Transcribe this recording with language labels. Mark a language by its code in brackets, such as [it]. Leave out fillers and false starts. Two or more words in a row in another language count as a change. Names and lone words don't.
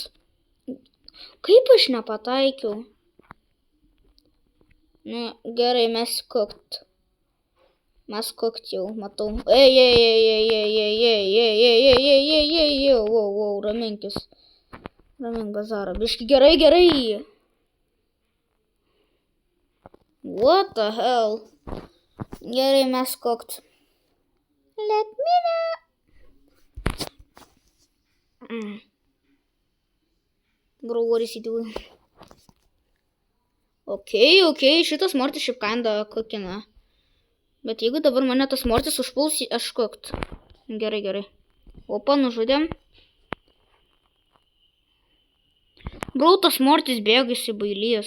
[lt] Kaip aš nepataikiau? Nu, gerai, mes cooked. Mes cooked jau, matau. Wow, raminkis. Ramink bazarą. Biški, gerai. [en] What the hell? [lt] Gerai, mes [en] cooked. Let me know. Bro, what is he doing? [lt] Okay, šitas mortis šiaip kinda cookina. Bet jeigu dabar mane tas mortis užpuls, aš cooked. Gerai. Opa, nužudėm. Bro, tas mortis bėga įsibailys.